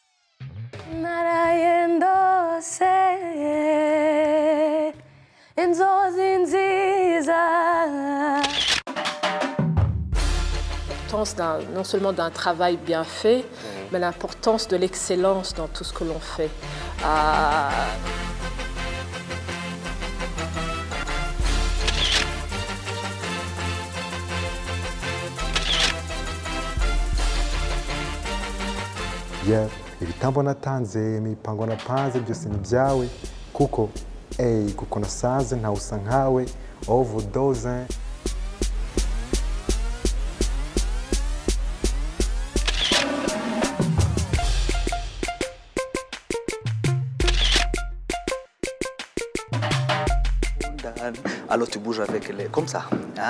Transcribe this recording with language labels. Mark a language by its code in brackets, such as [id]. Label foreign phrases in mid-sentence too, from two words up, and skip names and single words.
[fr] L'importance non seulement d'un travail bien fait, mais l'importance de l'excellence dans tout ce que l'on fait. [rw] ibitambo natanze imipango napanze byose ni byawe kuko nasanze ntawusa nkawe overdose. [fr] Alors tu bouges avec les comme ça, hein?